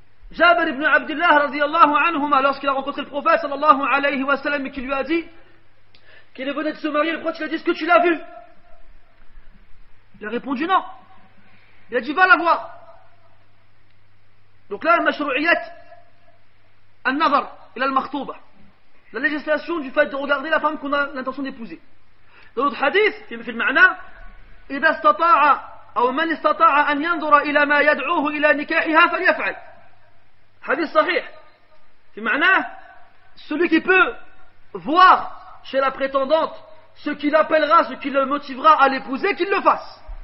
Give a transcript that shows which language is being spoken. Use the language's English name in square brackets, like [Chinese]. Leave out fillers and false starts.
[French] Jabir ibn Abdullah radiyallahu anhuma, lorsqu'il a rencontré le prophète sallallahu alayhi wa sallam et qui lui a dit qu'il venait de se marier, le prophète lui a dit: est-ce que tu l'as vu? Il a répondu non. Il a dit: va la voir. Donc là, [Arabic] al-mashru'iyat al-nazar ila al-makhtuba, [French] la législation du fait de regarder la femme qu'on a l'intention d'épouser. Dans l'autre hadith, [Arabic] في المعنى إذا استطاع أو من استطاع أن ينظر إلى ما يدعوه إلى نكاحها فليفعل. Hadith sahih. في معناه, [French] celui qui peut voir chez la prétendante ce qui l'appellera, ce qui le motivera à l'épouser, qu'il le fasse.